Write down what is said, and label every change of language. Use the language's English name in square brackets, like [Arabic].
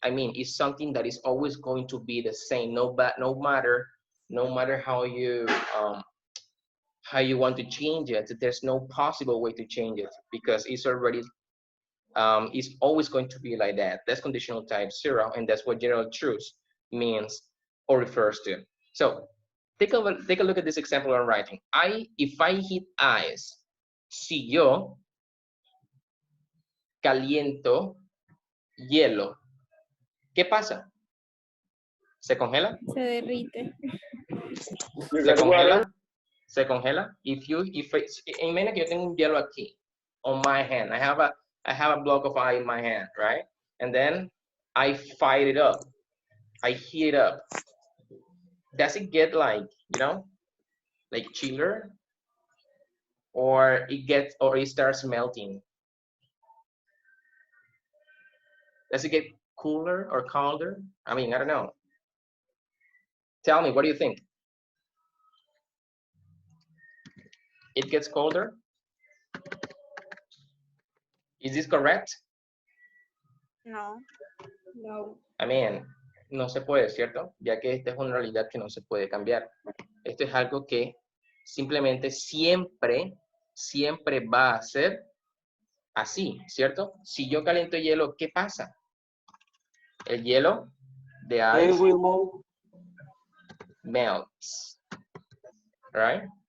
[English] I mean, it's something that is always going to be the same, no matter how you want to change it. There's no possible way to change it because it's already it's always going to be like that. That's conditional type 0, and that's what general truths means or refers to. So take a look at this example I'm writing. [Spanish] If I hit ice, si yo caliento hielo, ¿qué pasa? ¿Se congela? Se derrite. [English] ¿Se congela? ¿Se congela? Imagina que yo tengo un hielo aquí on my hand. I have a block of ice in my hand, right? And then I fire it up. I heat it up. Does it get like, like chiller? Or it starts melting? Does it get cooler or colder? I mean, I don't know. Tell me, what do you think? It gets colder? Is this correct? No. No. [Spanish] I mean, no se puede, ¿cierto? Ya que esta es una realidad que no se puede cambiar. Esto es algo que simplemente siempre va a ser así, ¿cierto? Si yo caliento hielo, ¿qué pasa? [English] El hielo, the ice, melts, right?